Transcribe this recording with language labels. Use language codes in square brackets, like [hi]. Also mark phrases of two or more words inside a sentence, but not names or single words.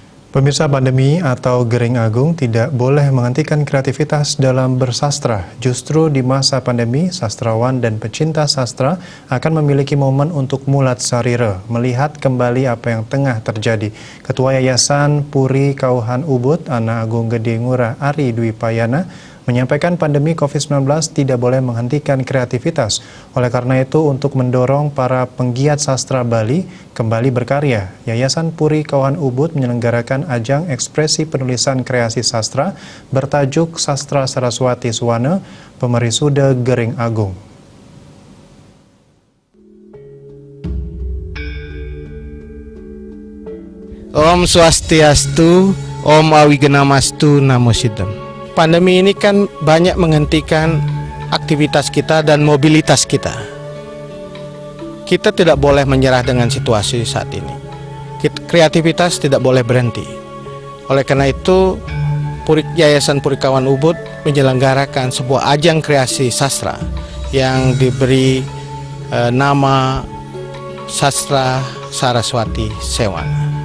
[id] Pemirsa, pandemi atau [ban] Gering Agung [id] tidak boleh menghentikan kreativitas dalam bersastra. Justru di masa pandemi, sastrawan dan pecinta sastra akan memiliki momen untuk [ban] mulat sarira, [id] melihat kembali apa yang tengah terjadi. Ketua Yayasan Puri Kauhan Ubud, Ana Agung Gede Ngurah Ari Dwi Payana, menyampaikan pandemi COVID-19 tidak boleh menghentikan kreativitas. Oleh karena itu, untuk mendorong para penggiat sastra Bali kembali berkarya, Yayasan Puri Kauhan Ubud menyelenggarakan ajang ekspresi penulisan kreasi sastra bertajuk Sastra Saraswati Swana, Pemerisuda Gering Agung. [sa] Om Swastiastu, Om Awigenamastu, Namo Siddham. [id] Pandemi ini kan banyak menghentikan aktivitas kita dan mobilitas kita. Kita tidak boleh menyerah dengan situasi saat ini. Kreativitas tidak boleh berhenti. Oleh karena itu, Yayasan Puri Kauhan Ubud menyelenggarakan sebuah ajang kreasi sastra yang diberi nama Sastra Saraswati Swana.